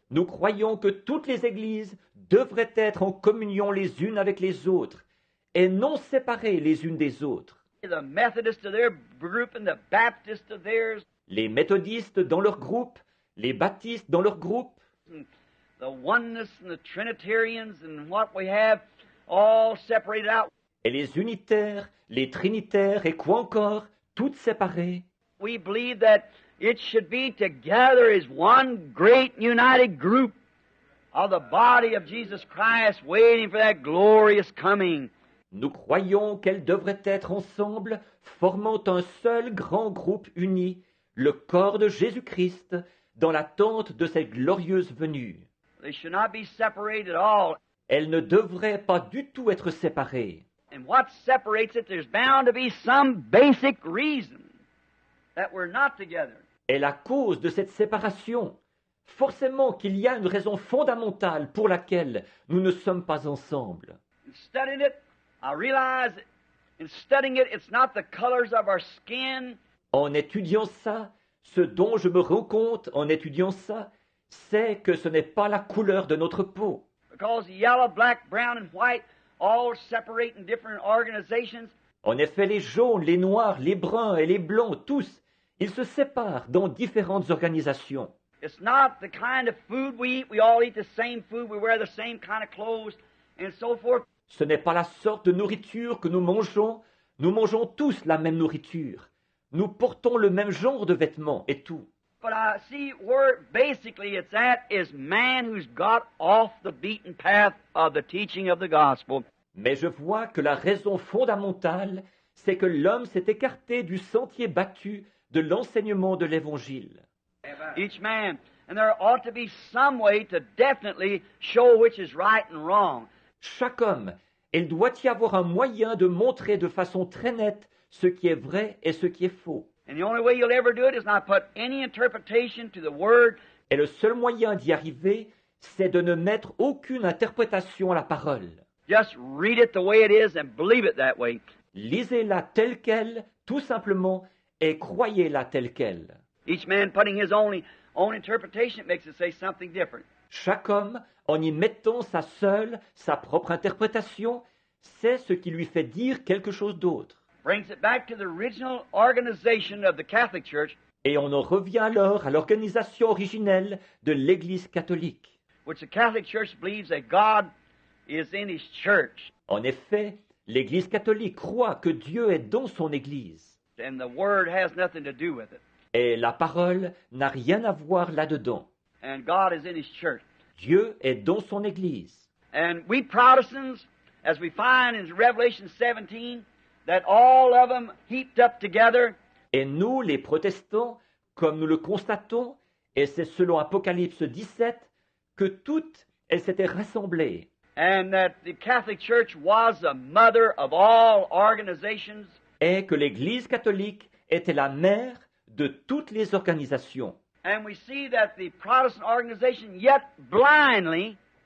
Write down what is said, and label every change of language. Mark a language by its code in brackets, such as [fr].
[fr] Nous croyons que toutes les églises devraient être en communion les unes avec les autres et non séparées les unes des autres. [en] The Methodists to their group and the Baptists to theirs, [fr] Les méthodistes dans leur groupe, les baptistes dans leur groupe, [en] and the oneness and the Trinitarians and what we have all separated out. [fr] et les unitaires, les trinitaires et quoi encore, toutes séparées. [en] We believe that it should be together as one great united group of the body of Jesus Christ waiting for that glorious coming. [fr] Nous croyons qu'elles devraient être ensemble, formant un seul grand groupe uni, le corps de Jésus-Christ, dans l'attente de cette glorieuse venue. [en] They should not be separated at all. [fr] Elles ne devraient pas du tout être séparées. [en] And what separates it, there's bound to be some basic reason that we're not together. [fr] Et la cause de cette séparation, forcément qu'il y a une raison fondamentale pour laquelle nous ne sommes pas ensemble. [en] In studying it, I realize in studying it, it's not the colors of our skin, [fr] En étudiant ça, ce dont je me rends compte en étudiant ça, c'est que ce n'est pas la couleur de notre peau. [en] because yellow, black, brown, and white all separate in different organizations. [fr] En effet, les jaunes, les noirs, les bruns et les blancs, tous, ils se séparent dans différentes organisations. [en] It's not the kind of food we eat. We all eat the same food. We wear the same kind of clothes, and so forth. [fr] Ce n'est pas la sorte de nourriture que nous mangeons tous la même nourriture. Nous portons le même genre de vêtements et tout. [en] But I see where basically it's at is man who's got off the beaten path of the teaching of the gospel. [fr] Mais je vois que la raison fondamentale, c'est que l'homme s'est écarté du sentier battu de l'enseignement de l'Évangile. [en] Each man. And there ought to be some way to definitely show which is right and wrong. [fr] Chaque homme, il doit y avoir un moyen de montrer de façon très nette ce qui est vrai et ce qui est faux. [en] And the only way you'll ever do it is not put any interpretation to the word. [fr] Et le seul moyen d'y arriver, c'est de ne mettre aucune interprétation à la parole. [en] Just read it the way it is and believe it that way. [fr] Lisez-la telle qu'elle, tout simplement, et croyez-la telle qu'elle. [en] Each man putting his own interpretation makes it say something different. [fr] Chaque homme, en y mettant sa propre interprétation, c'est ce qui lui fait dire quelque chose d'autre. [en] Brings it back to the original organization of the Catholic Church, [fr] Et on en revient alors à l'organisation originelle de l'Église catholique. [en] which the Catholic Church believes that God is in His church, [fr] En effet, l'Église catholique croit que Dieu est dans son Église. [en] and the Word has nothing to do with it. [fr] Et la parole n'a rien à voir là-dedans. [en] And God is in His church. [fr] Dieu est dans son Église. [en] And we Protestants, as we find in Revelation 17, that all of them heaped up together, [fr] Et nous, les protestants, comme nous le constatons, et c'est selon Apocalypse 17, que toutes, elles s'étaient rassemblées. [en] and that the Catholic Church was the mother of all organizations, [fr] Et que l'Église catholique était la mère de toutes les organisations. [en] and we see that the Protestant organization yet blindly,